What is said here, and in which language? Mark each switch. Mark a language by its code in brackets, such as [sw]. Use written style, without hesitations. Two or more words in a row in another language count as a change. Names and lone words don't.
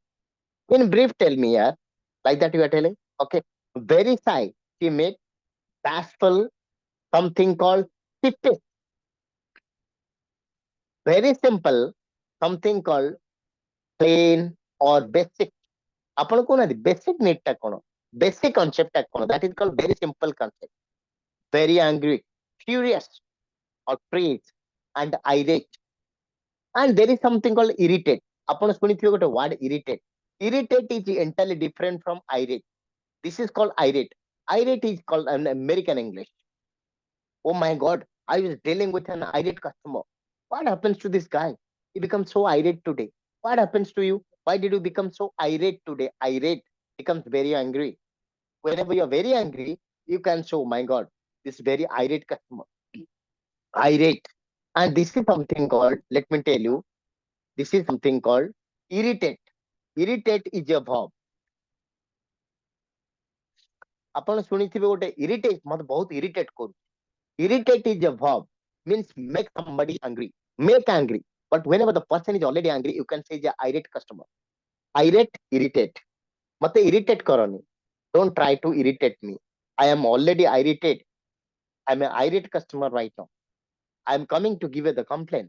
[en] In brief, tell me, yeah. Like that you are telling? Okay. Very shy, timid, bashful, something called typish. Very simple, something called plain or basic. [or] ଆପଣ କହୁନାହାନ୍ତି [en] basic need [or] ଟା କଣ, [en] basic concept [or] ଟା କଣ, [en] that is called very simple concept. Very angry, furious or praised and irate. And there is something called irritate. [or] ଆପଣ ଶୁଣିଥିବେ ଗୋଟେ word irritate. [en] Irritate is entirely different from irate. This is called irate. Irate is called an American English. Oh my God, I was dealing with an irate customer. What happens to this guy? He becomes so irate today. What happens to you? Why did you become so irate today? Irate becomes very angry. Whenever you're very angry, you can show, my God, this very irate customer. Irate. And this is something called, let me tell you, this is something called irritate. Irritate is a verb. [or] ଆପଣ ଶୁଣିଥିବେ ଗୋଟେ irritate, ମତେ ବହୁତ irritate କରୁ. [en] Irritate is a verb, means make somebody angry. Make angry. But whenever the person is already angry, you can say the irate customer. Irate, irritate. [or] Mate irritate karani. [en] Don't try to irritate me. I am already irritated. I'm an irate customer right now. I'm coming to give you the complaint.